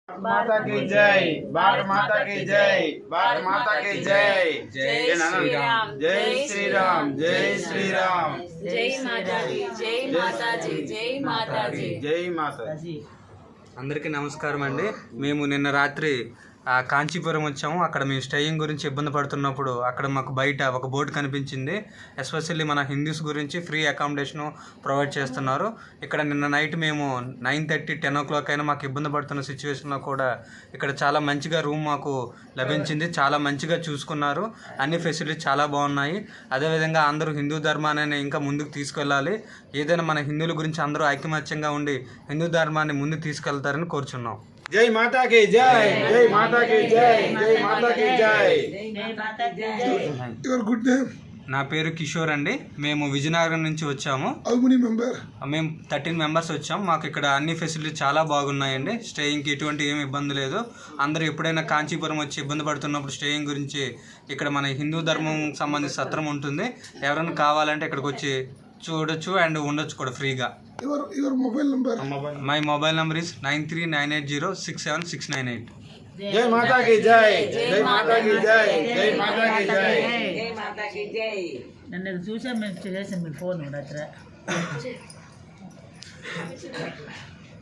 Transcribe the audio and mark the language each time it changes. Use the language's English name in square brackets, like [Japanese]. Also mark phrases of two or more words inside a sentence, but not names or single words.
[Hindi] माता की जय, भारत माता की जय, भारत माता की जय, जय श्री राम, जय श्री राम, जय श्री राम, जय माता जी, जय माता जी, जय माता जी, जय माता जी। [Telugu] అందరికీ నమస్కారం అండి. మేము నిన్న రాత్రి కాంచీపురం వచ్చాము. అక్కడ మేము స్టేయింగ్ గురించి ఇబ్బంది పడుతున్నప్పుడు అక్కడ మాకు బయట ఒక బోర్డు కనిపించింది. ఎస్పెషల్లీ మన హిందూస్ గురించి [English] free accommodation provide [Telugu] చేస్తున్నారు. ఇక్కడ నిన్న నైట్ మేము 9:30, 10 o'clock అయినా మాకు ఇబ్బంది పడుతున్న సిచ్యువేషన్లో కూడా ఇక్కడ చాలా మంచిగా రూమ్ మాకు లభించింది. చాలా మంచిగా చూసుకున్నారు. అన్ని ఫెసిలిటీస్ చాలా బాగున్నాయి. అదేవిధంగా అందరూ హిందూ ధర్మాన్ని ఇంకా ముందుకు తీసుకెళ్ళాలి. ఏదైనా మన హిందువుల గురించి అందరూ ఐకమత్యంగా ఉండి హిందూ ధర్మాన్ని ముందుకు తీసుకెళ్తారని కోరుచున్నాం. [Hindi] जय माता की जय, जय माता की जय, जय माता की जय, जय माता की जय। [English] Your good name? [Telugu] నా పేరు కిషోర్ అండి. మేము విజయనగరం నుంచి వచ్చాము. [English] How many member? [Telugu] మేము 13 మెంబర్స్ వచ్చాము. మాకు ఇక్కడ అన్ని ఫెసిలిటీస్ చాలా బాగున్నాయండి. స్టేయింగ్కి ఎటువంటి ఏమి ఇబ్బంది లేదు. అందరూ ఎప్పుడైనా కాంచీపురం వచ్చి ఇబ్బంది పడుతున్నప్పుడు స్టేయింగ్ గురించి ఇక్కడ మన హిందూ ధర్మం సంబంధించిన సత్రం ఉంటుంది. ఎవరైనా కావాలంటే ఇక్కడికి వచ్చి చూడొచ్చు అండ్ ఉండొచ్చు కూడా ఫ్రీగా. [English] Your mobile number? my mobile number is 9398067698. [Hindi] जय माता की जय, जय माता की जय, जय माता की जय, जय माता की जय। [Telugu] నన్ను చూసా మేము చేసాం మీ ఫోన్ అത്ര